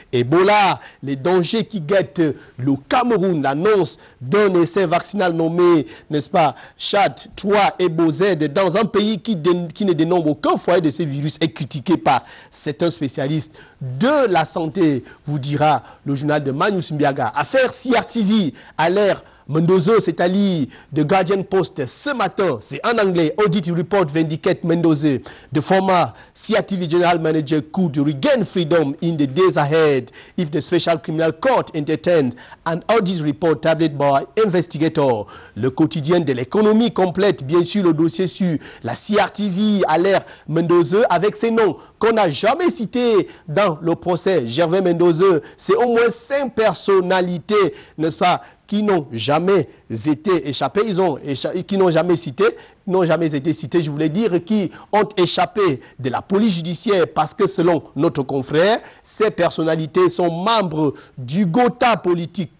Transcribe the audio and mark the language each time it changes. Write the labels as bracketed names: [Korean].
[French] Ebola, les dangers qui guettent le Cameroun, l'annonce d'un essai vaccinal nommé, n'est-ce pas, Chad 3 et Bozed, dans un pays qui ne dénombre aucun foyer de ces virus, est critiqué par un spécialiste de la santé, vous dira le journal de Marius Mbiaga. Affaire CRTV à l'ère Mendoza, c'est à lire de Guardian Post ce matin. C'est en anglais. [English] Audit report vindicate Mendoza. The former CRTV general manager could regain freedom in the days ahead if the Special Criminal Court entertained an audit report tabled by investigator. [French] Le quotidien de l'économie complète, bien sûr, le dossier sur la CRTV à l'ère Mendoza avec ces noms qu'on n'a jamais cités dans le procès. Gervais Mendoza, c'est au moins 5 personnalités, n'est-ce pas, qui n'ont jamais été échappés, qui n'ont jamais été cités, je voulais dire, qui ont échappé de la police judiciaire parce que selon notre confrère, ces personnalités sont membres du Gotha politique.